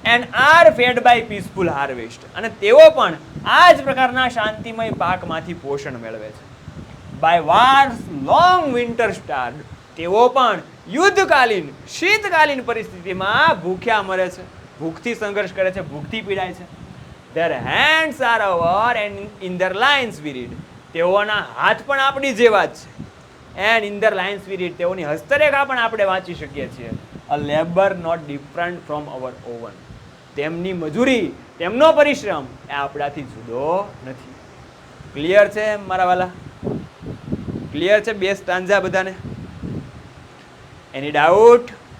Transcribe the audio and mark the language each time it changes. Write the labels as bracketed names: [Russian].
[English] and are fed by peaceful harvest, [Gujarati] અને તેઓ પણ આ જ પ્રકારના શાંતિમય પાકમાંથી પોષણ મેળવે છે. [English] by wars long winter star, [Gujarati] તેઓ પણ યુદ્ધકાલીન શીતકાલીન પરિસ્થિતિમાં ભૂખ્યા મરે છે, ભૂખથી સંઘર્ષ કરે છે, ભૂખથી પીડાય છે. [English] Their hands are our and in their lines we read, [Gujarati] તેઓના હાથ પણ આપણી જેવા જ છે. [English] and in their lines we read, [Gujarati] તેઓની હસ્તરેખા પણ આપણે વાંચી શકીએ છીએ. [English] a labour not different from our own, [Gujarati] તેમની મજૂરી, તેમનો પરિશ્રમ એ આપણાથી જુદો નથી. ક્લિયર છે મારા વાલા? ક્લિયર છે બે સ્ટાન્ઝા બધાને? એની ડાઉટ?